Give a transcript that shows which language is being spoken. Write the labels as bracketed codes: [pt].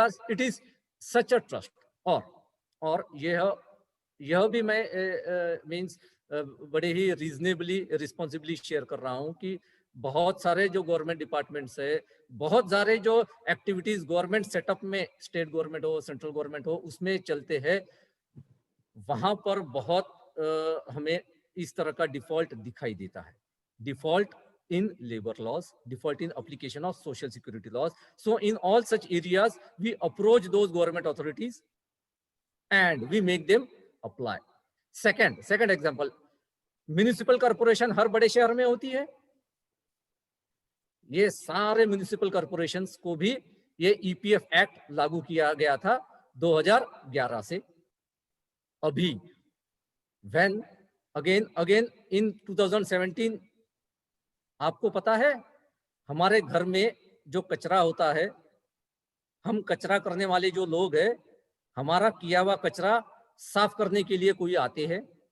[en] It is such a trust. [hi] और यह भी मैं मींस बड़े ही रीजनेबली रिस्पॉन्सिबली शेयर कर रहा हूं कि बहुत सारे जो गवर्नमेंट डिपार्टमेंट्स है, बहुत सारे जो एक्टिविटीज गवर्नमेंट सेटअप में, स्टेट गवर्नमेंट हो, सेंट्रल गवर्नमेंट हो, उसमें चलते हैं, वहां पर बहुत हमें इस तरह का डिफॉल्ट दिखाई देता है. [en] Default in labor laws, default in application of social security laws. So in all such areas, we approach those government authorities and we make them apply. Second example, [hi] municipal corporation हर बड़े शहर में होती है. ये सारे म्युनिसिपल कॉर्पोरेशंस को भी ये ईपीएफ एक्ट लागू किया गया था 2011 से. अभी [en] when again in 2017, [hi] आपको पता है हमारे घर में जो कचरा होता है, हम कचरा करने वाले जो लोग हैं, हमारा किया हुआ कचरा साफ करने के लिए कोई आते हैं.